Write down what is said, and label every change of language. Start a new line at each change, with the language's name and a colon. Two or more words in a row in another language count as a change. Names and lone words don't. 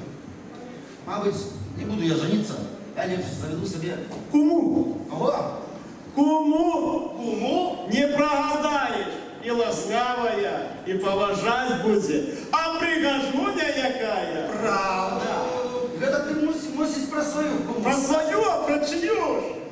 Ukrainian: Мабуть, не буду я жениться, я ліпше заведу собі. Куму? Ого! Куму? Куму? Не прогадаєш. І ласкавая, і поважать буде. А пригожуня якая? Правда! Гэта ти мусиш про свою куму. Про свою, а про чию ж?